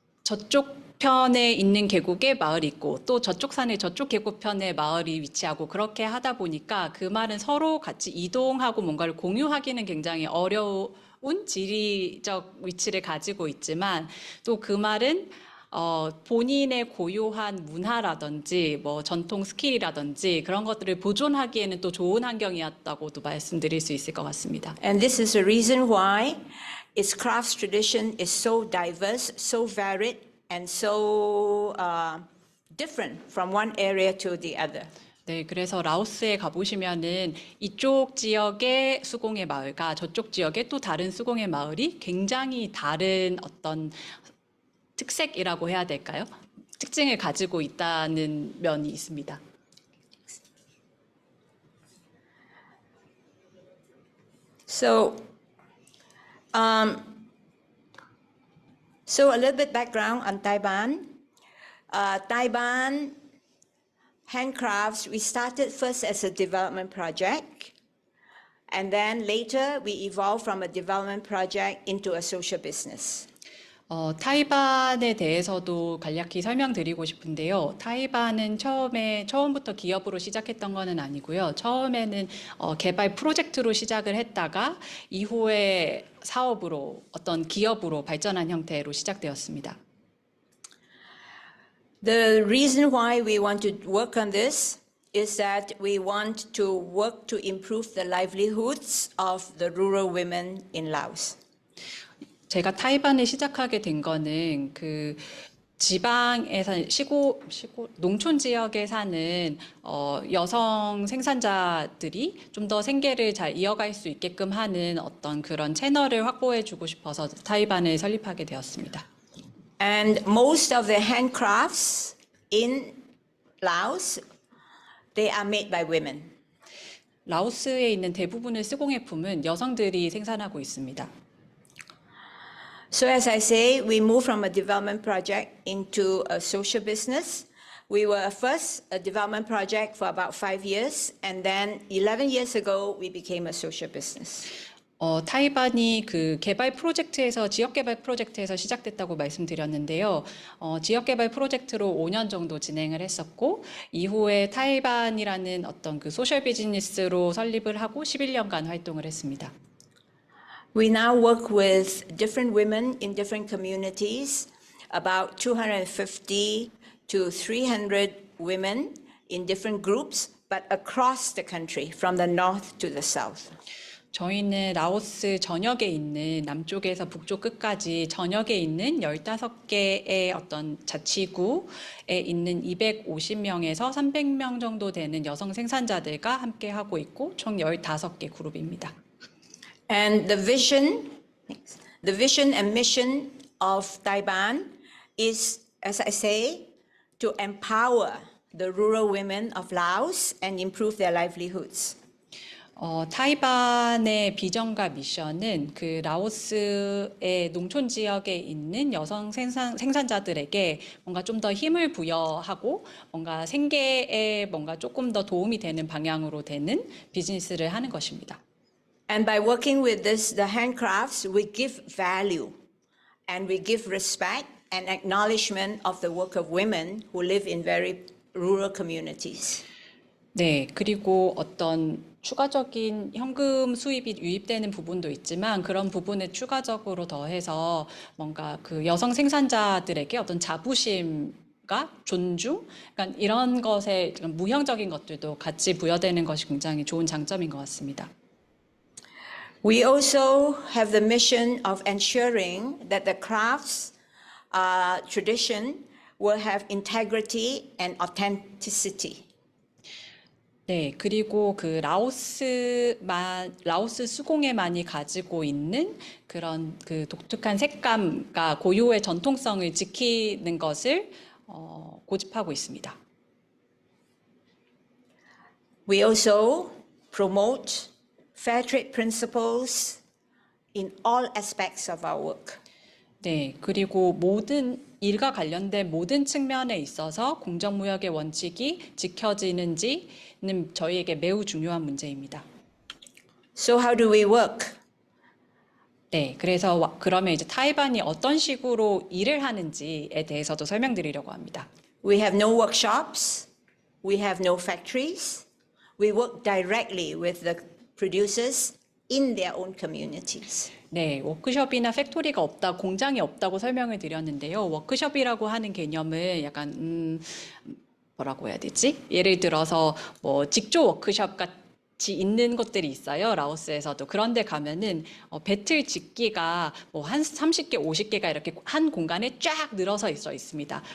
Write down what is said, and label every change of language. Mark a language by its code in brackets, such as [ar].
[ko] 저쪽 편에 있는 계곡에 마을이 있고 또 저쪽 산에 저쪽 계곡편에 마을이 위치하고 그렇게 하다 보니까 그 말은 서로 같이 이동하고 뭔가를 공유하기는 굉장히 어려운 지리적 위치를 가지고 있지만 또 그 말은 본인의 고유한 문화라든지 뭐 전통 스킬이라든지 그런 것들을 보존하기에는 또 좋은 환경이었다고도 말씀드릴 수 있을 것 같습니다. [en] And this is the reason why its crafts tradition is so diverse, so varied, and so different from one area to the other. [ko] 네, 그래서 라오스에 가보시면은 이쪽 지역의 수공예 마을과 저쪽 지역의 또 다른 수공예 마을이 굉장히 다른 어떤 특색이라고 해야 될까요? 특징을 가지고 있다는 면이 있습니다. [en] So, so a little bit background on Taiban. Taiban handcrafts, we started first as a development project, and then later we evolved from a development project into a social business. [ko] 타이반에 대해서도 간략히 설명드리고 싶은데요. 타이반은 처음부터 기업으로 시작했던 거는 아니고요. 처음에는 개발 프로젝트로 시작을 했다가 이후에 사업으로 어떤 기업으로 발전한 형태로 시작되었습니다. [en] The reason why we want to work on this is that we want to work to improve the livelihoods of the rural women in Laos. [ko] 제가 타이반을 시작하게 된 거는 그 지방에서 농촌 지역에 사는 여성 생산자들이 좀 더 생계를 잘 이어갈 수 있게끔 하는 어떤 그런 채널을 확보해주고 싶어서 타이반을 설립하게 되었습니다. [en] And most of the handcrafts in Laos, they are made by women. [ko] 라오스에 있는 대부분의 수공예품은 여성들이 생산하고 있습니다. [en] So as I say, we moved from a development project into a social business. We were first a development project for about 5 years, and then 11 years ago, we became a social business. [ko] 타이반이 그 지역 개발 프로젝트에서 시작됐다고 말씀드렸는데요. 지역 개발 프로젝트로 5년 정도 진행을 했었고, 이후에 타이반이라는 어떤 그 소셜 비즈니스로 설립을 하고 11년간 활동을 했습니다. [en] We now work with different women in different communities, about 250 to 300 women in different groups, but across the country, from the north to the south. [ko] 저희는 라오스 전역에 있는 남쪽에서 북쪽 끝까지 전역에 있는 15개의 어떤 자치구에 있는 250명에서 300명 정도 되는 여성 생산자들과 함께 하고 있고 총 15개 그룹입니다. [en] And the vision and mission of Taiban is, as I say, to empower the rural women of Laos and improve their livelihoods. [ko] 타이반의 비전과 미션은 그 라오스의 농촌 지역에 있는 여성 생산자들에게 뭔가 좀 더 힘을 부여하고 뭔가 생계에 뭔가 조금 더 도움이 되는 방향으로 되는 비즈니스를 하는 것입니다. [en] And by working with the handcrafts, we give value and we give respect and acknowledgement of the work of women who live in very rural communities. [ko] 네, 그리고 어떤 추가적인 현금 수입이 유입되는 부분도 있지만 그런 부분에 추가적으로 더해서 뭔가 그 여성 생산자들에게 어떤 자부심과 존중, 그러니까 이런 것에 무형적인 것들도 같이 부여되는 것이 굉장히 좋은 장점인 것 같습니다. [en] We also have the mission of ensuring that the crafts tradition will have integrity and authenticity. [ko] 네, 그리고 그 라오스 수공예만이 가지고 있는 그런 그 독특한 색감과 고유의 전통성을 지키는 것을 고집하고 있습니다. [en] We also promote fair trade principles in all aspects of our work. [ko] 네, 그리고 모든 일과 관련된 모든 측면에 있어서 공정무역의 원칙이 지켜지는지는 저희에게 매우 중요한 문제입니다. [en] So how do we work? [ko] 네, 그래서 그러면 이제 타이반이 어떤 식으로 일을 하는지에 대해서도 설명드리려고 합니다. [en] We have no workshops. We have no factories. We work directly with the producers in their own communities. [ko] 네, 워크숍이나 팩토리가 없다, 공장이 없다고 설명을 드렸는데요. 워크숍이라고 하는 개념을 약간 뭐라고 해야 되지? 예를 들어서 뭐 직조 워크숍 같이 있는 것들이 있어요. 라오스에서도. 그런데 가면은 배틀 집기가 뭐 한 30개, 50개가 이렇게 한 공간에 쫙 늘어서 있습니다.